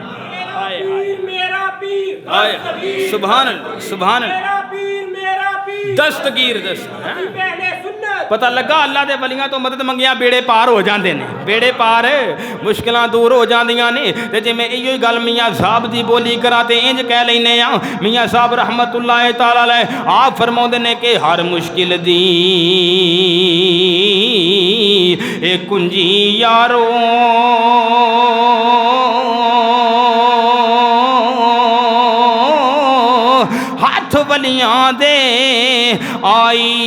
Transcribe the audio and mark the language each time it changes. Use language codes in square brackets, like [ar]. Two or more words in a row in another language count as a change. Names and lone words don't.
[ar] سبحان الله، سبحان الله. [pa] دستگیر پتا لگا اللہ دے ولیاں توں مدد منگیا بیڑے پار ہو جاتے نے، بیڑے پار مشکلاں دور ہو جاندیاں نے. تے جے میں ایہو گل میاں صاحب دی بولی کرا تے انج کہہ لینے آ. میاں صاحب [ar] رحمة الله تعالى عليه [pa] آپ فرماؤندے نے کہ ہر مشکل دی اے کنجی یارو ہاتھ ولیاں دے آئی.